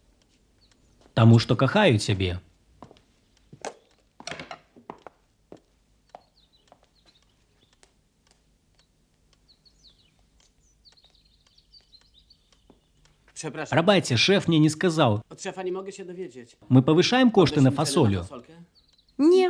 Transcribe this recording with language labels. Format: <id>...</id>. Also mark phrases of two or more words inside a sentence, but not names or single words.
<be>Таму што кахаю цябе. Прабачце, шэф мне не сказаў.</be> <pl>Od szefa nie mogę się dowiedzieć.</pl> <be>Мы павышаем кошты на фасолю. Не.</be>